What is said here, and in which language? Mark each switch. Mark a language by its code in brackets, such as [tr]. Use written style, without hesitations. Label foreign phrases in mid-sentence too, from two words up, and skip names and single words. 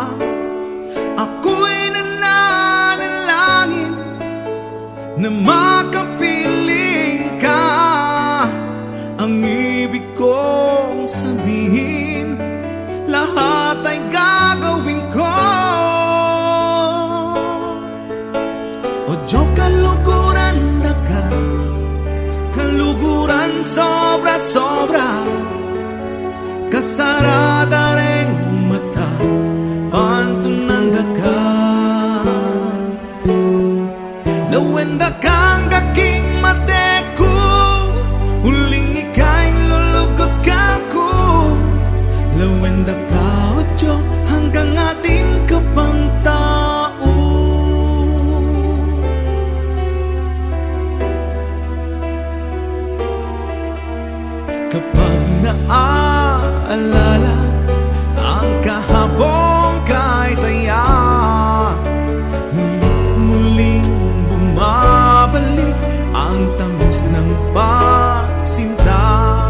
[tl] Ako'y nananalangin na makapiling ka. Ang ibig kong sabihin, lahat ay gagawin ko. [pam] Odyo kaluguran da ka, kaluguran sobra-sobra. Kasarada ring mata, pantunan da ka. Lawen da kang aking mateku, huling ika'y lulugot ka ko. Lawen da ka, otyo, hanggang atin ka pang tao. [tl] Kapag naaalala ang kahapong kay saya, muling bumabalik ang tamis ng pagsinta.